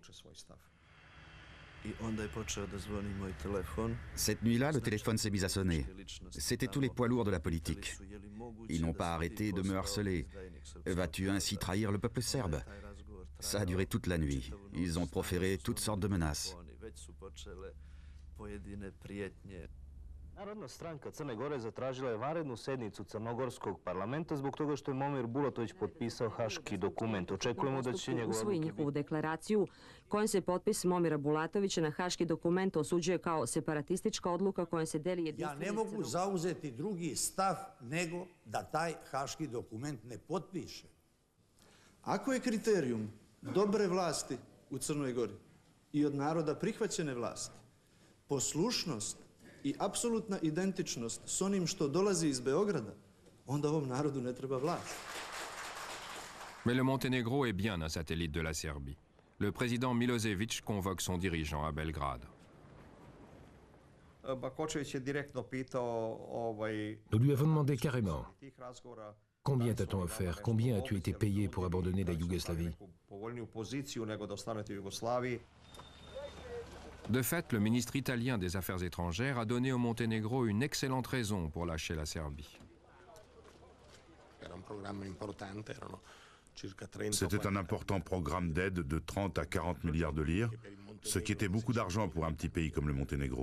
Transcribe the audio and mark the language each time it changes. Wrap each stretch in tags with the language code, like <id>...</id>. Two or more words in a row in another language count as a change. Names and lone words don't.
<fr>Cette nuit-là, le téléphone s'est mis à sonner. C'étaient tous les poids lourds de la politique. Ils n'ont pas arrêté de me harceler. Vas-tu ainsi trahir le peuple serbe? Ça a duré toute la nuit. Ils ont proféré toutes sortes de menaces.</fr> <sr>Narodna stranka Crne Gore zatražila je vanrednu sednicu Crnogorskog parlamenta zbog toga što je Momir Bulatović potpisao haški dokument. Očekujemo da će njegove usvoji odluke njihovu deklaraciju kojom se potpis Momira Bulatovića na haški dokument osuđuje kao separatistička odluka kojom se deli jedinstveni. Ja ne mogu zauzeti drugi stav nego da taj haški dokument ne potpiše. Ako je kriterijum dobre vlasti u Crnoj Gori i od naroda prihvaćene vlasti poslušnost i apsolutna identičnost s onim što dolazi iz Beograda, onda ovom narodu ne treba vlast. Mais le Monténégro est bien un satellite de la Serbie. Le président Milosevic convoque son dirigeant à Belgrade. Bakočević je direktno pitao</sr> <fr>Nous lui avons demandé carrément combien t'a-t-on offert, combien as-tu été payé pour abandonner la Yougoslavie?</fr> <sr>povoljniju poziciju nego da ostanete u Jugoslaviji.</sr> <fr>De fait, le ministre italien des Affaires étrangères a donné au Monténégro une excellente raison pour lâcher la Serbie. C'était un important programme d'aide de 30 à 40 milliards de lire, ce qui était beaucoup d'argent pour un petit pays comme le Monténégro.</fr>